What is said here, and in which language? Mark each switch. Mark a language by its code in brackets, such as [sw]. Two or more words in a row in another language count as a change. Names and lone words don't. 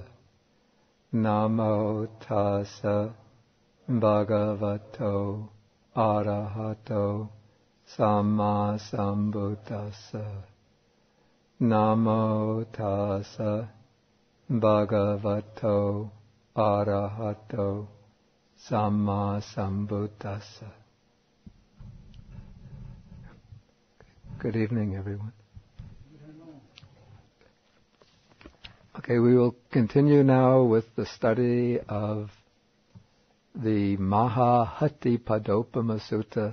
[pi] Namo tassa bhagavato arahato samma sambuddhassa. Namo tassa bhagavato arahato samma sambuddhassa. [en] Good evening, everyone. Okay, we will continue now with the study of the Mahāhatthipadopama Sutta.